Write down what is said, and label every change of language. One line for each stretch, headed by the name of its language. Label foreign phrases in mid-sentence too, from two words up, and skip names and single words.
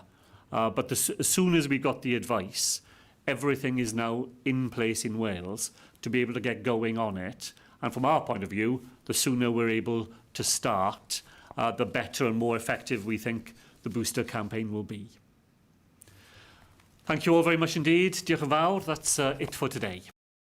English: But as soon as we got the advice, everything is now in place in Wales to be able to get going on it. And from our point of view, the sooner we're able to start, the better and more effective we think the booster campaign will be. Thank you all very much indeed.
Welsh: Diolch yn fawr.
English: That's it for today.